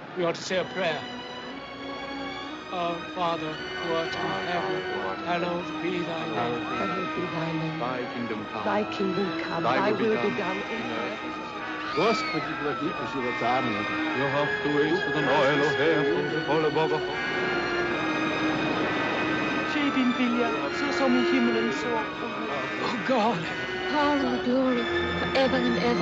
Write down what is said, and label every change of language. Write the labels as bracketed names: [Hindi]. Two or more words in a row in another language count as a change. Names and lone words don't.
[English] ought to say a prayer. Our Father, who art in heaven, hallowed be thy name. Hallowed be thy name. Thy kingdom come. Thy kingdom come. Thy will be done in earth. [Russian] Господи, владыка живота моего. Його Господа Elohim, volle Boga. [Swedish] Ske din vilja, så som i himmelen så på jorden. [English] Oh, God. Power and glory forever and ever.